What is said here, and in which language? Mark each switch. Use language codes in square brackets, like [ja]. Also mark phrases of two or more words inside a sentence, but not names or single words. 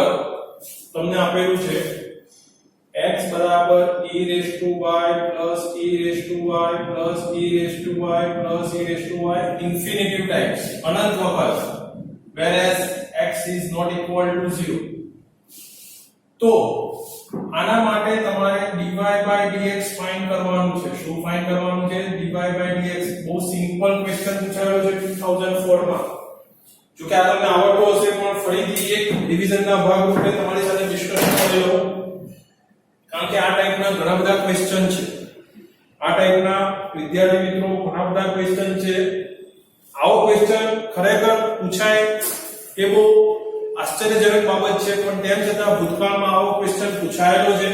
[gu] તમને આપેલું છે [en] x બરાબર e raised to y plus e raised to y plus e raised to y plus e raised to y infinitive times [gu] અનંત વખત [en] whereas x is not equal to 0 [gu] તો આના માટે તમારે dy/dx ફાઇન્ડ કરવાનું છે શું ફાઇન્ડ કરવાનું છે dy/dx બહુ [en] simple question [gu] પૂછાયેલો છે 2004 માં જો કે આ તમને આવડતો હશે પણ ફરીથી એક ડિવિઝનના ભાગ રૂપે તમારી સાથે ડિસ્કશન કરી લઉં કારણ કે આ ટાઈપના ઘણા બધા ક્વેશ્ચન છે આ ટાઈપના વિદ્યાર્થી મિત્રો ઘણા બધા ક્વેશ્ચન છે આવો ક્વેશ્ચન ખરેખર પૂછાય એ બહુ આશ્ચર્યજનક બાબત છે, પણ તેમ છતાં ભૂતકાળમાં આવો ક્વેશ્ચન પૂછાયેલો છે.